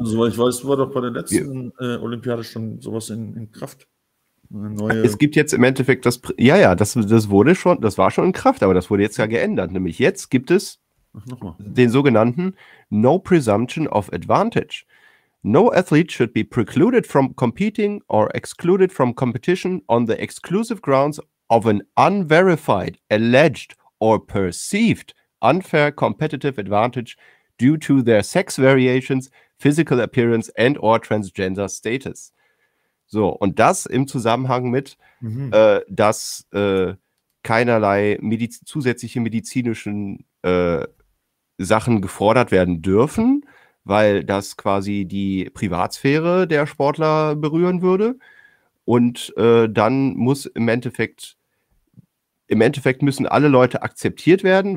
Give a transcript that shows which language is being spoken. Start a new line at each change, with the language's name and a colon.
German: Also ich weiß, war doch bei der letzten Olympiade schon sowas in Kraft. Es gibt jetzt im Endeffekt das, das war schon in Kraft, aber das wurde jetzt ja geändert. Nämlich jetzt gibt es den sogenannten No Presumption of Advantage.
English: No athlete should be precluded from competing or excluded from competition on the exclusive grounds of an unverified, alleged or perceived unfair competitive advantage due to their sex variations, physical appearance and or transgender status.
German: So, und das im Zusammenhang mit, dass keinerlei zusätzliche medizinischen Sachen gefordert werden dürfen, weil das quasi die Privatsphäre der Sportler berühren würde. Und dann muss im Endeffekt müssen alle Leute akzeptiert werden.